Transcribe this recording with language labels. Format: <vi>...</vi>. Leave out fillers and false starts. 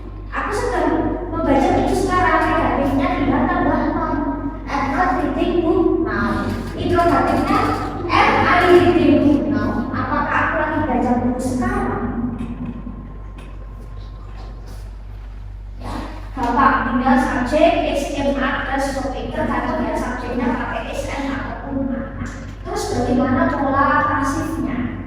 <id>Aku sedang membaca buku sekarang. Negatifnya tinggal tambah non.</id> <en>I'm not reading book now.</en> <id>Interrogatifnya</id> <en>am I reading book now?</en> <id>Apakah aku lagi baca buku sekarang? Ya, Bapak tinggal subjek SMA plus objek, tergantung ya subjeknya pakai SN ataupun mana. Terus bagaimana pola pasifnya?</id>